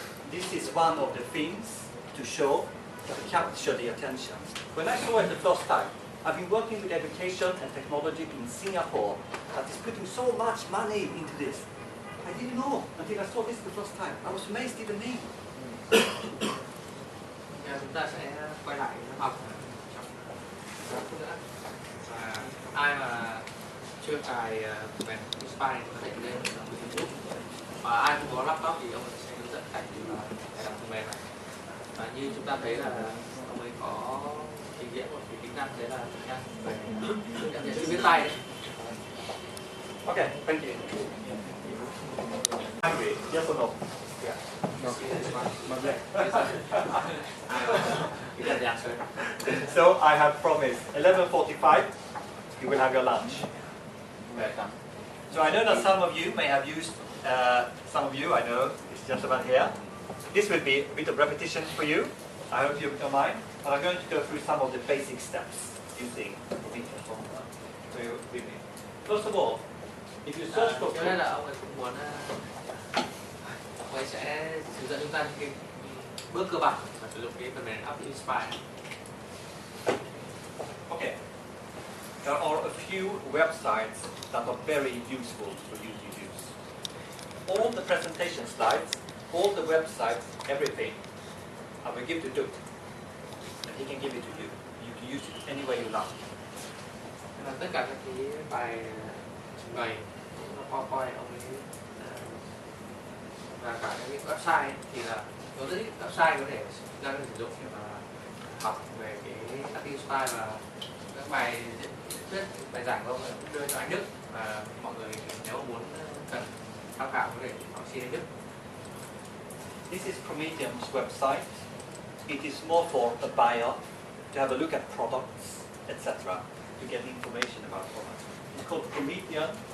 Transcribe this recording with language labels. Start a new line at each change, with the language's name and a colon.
English: This is one of the things to show, to capture the attention. When I saw it the first time, I've been working with education and technology in Singapore that is putting so much money into this. I didn't know until I saw this the first time. I was amazed even me.
Vietnamese: Chúng ta sẽ quay lại lớp học trong phút nữa. Và ai mà chưa cài phần Spy có thể lên YouTube. Và ai không có laptop thì ông ấy sẽ hướng dẫn cách để làm phần mềm này. Và như chúng ta thấy là ông ấy có trình diễn một cái tính năng đấy là tính năng về nhận diện chữ viết tay đấy.
English: Okay, thank you. Angry, yes or no? Yeah. No. Not yet. You get the answer. So I have promised 11:45 you will have your lunch. Welcome. So I know that some of you may have used, some of you I know, this gentleman here. This will be a bit of repetition for you. I hope you don't mind. But I'm going to go through some of the basic steps using Promethean formula. So you with me. First of all, if you search for
Vietnamese: Cho nên là ông ấy cũng muốn ông ấy sẽ hướng dẫn chúng ta những cái bước cơ bản và sử dụng cái phần mềm app Inspire.
English: Okay. There are a few websites that are very useful for you to use. All the presentation slides, all the websites, everything, I will give to Duke. And he can give it to you. You can use it any way you like.
Vietnamese: Nên là tất cả các cái bài trình bày, PowerPoint ông ấy và cả cái website thì là có rất ít website có thể chúng ta có thể sử dụng để mà học về cái app Inspire, và các bài thuyết, bài giảng của ông ấy cũng đưa cho anh Đức, và mọi người nếu muốn cần tham khảo có thể hỏi xin anh Đức.
English: This is Promethean's website. It is more for a buyer to have a look at products, etc., to get information about products. It's called Promethean.